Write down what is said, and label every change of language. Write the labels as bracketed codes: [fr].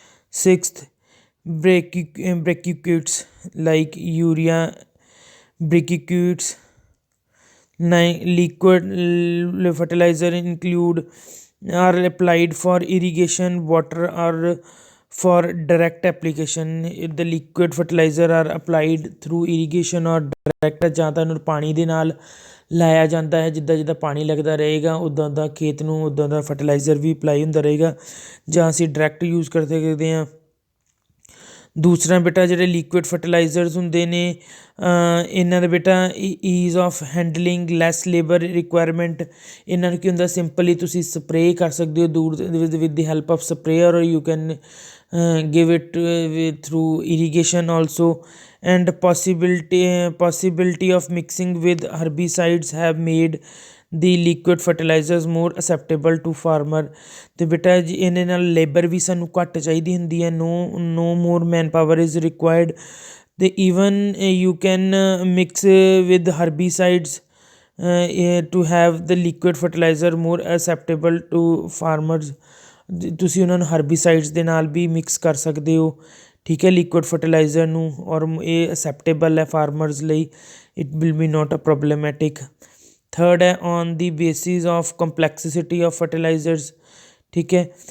[en] Sixth, brachycutes like urea brachycutes. Liquid fertilizer include are applied for irrigation, water, or for direct application. The liquid fertilizer are applied through irrigation or direct, [pa] ਜਾਂ ਤਾਂ ਇਹਨੂੰ ਪਾਣੀ ਦੇ ਨਾਲ ਲਾਇਆ ਜਾਂਦਾ ਹੈ, ਜਿੱਦਾਂ ਜਿੱਦਾਂ ਪਾਣੀ ਲੱਗਦਾ ਰਹੇਗਾ ਉੱਦਾਂ ਉੱਦਾਂ ਖੇਤ ਨੂੰ ਉੱਦਾਂ ਦਾ ਫਰਟੀਲਾਈਜ਼ਰ ਵੀ ਅਪਲਾਈ ਹੁੰਦਾ ਰਹੇਗਾ, ਜਾਂ ਅਸੀਂ ਡਾਇਰੈਕਟ ਯੂਜ਼ ਕਰਦੇ ਹਾਂ। ਦੂਸਰਾ ਬੇਟਾ ਜਿਹੜੇ ਲਿਕੁਇਡ ਫਰਟੀਲਾਈਜ਼ਰਸ ਹੁੰਦੇ ਨੇ, ਇਹਨਾਂ ਦਾ ਬੇਟਾ [en] Ease of handling, less labour requirement. [pa] ਇਹਨਾਂ ਨੂੰ ਕੀ ਹੁੰਦਾ, ਸਿੰਪਲੀ ਤੁਸੀਂ ਸਪਰੇਅ ਕਰ ਸਕਦੇ ਹੋ ਦੂਰ [en] with the help of sprayer, [pa] ਔਰ [en] You can give it through irrigation also. And possibility of mixing with herbicides have made the liquid fertilizers more acceptable to farmer। [pa] ਤੇ ਬੇਟਾ ਜੀ ਇਹਦੇ ਨਾਲ ਲੇਬਰ ਵੀ ਸਾਨੂੰ ਘੱਟ ਚਾਹੀਦੀ ਹੁੰਦੀ ਹੈ, [en] no more manpower is required। ਤੇ even you can mix with herbicides to have the liquid fertilizer more acceptable to farmers। [pa] ਤੁਸੀਂ ਉਹਨਾਂ ਨੂੰ ਹਰਬੀਸਾਈਡਸ ਦੇ ਨਾਲ ਵੀ ਮਿਕਸ ਕਰ ਸਕਦੇ ਹੋ, ਠੀਕ ਹੈ, ਲਿਕੁਇਡ ਫਰਟੀਲਾਈਜ਼ਰ ਨੂੰ, ਔਰ ਇਹ ਅਸੈਪਟੇਬਲ ਹੈ ਫਾਰਮਰਸ ਲਈ, [en] It will be not a problematic. Third ਹੈ on the basis of complexity of fertilizers, ਠੀਕ ਹੈ।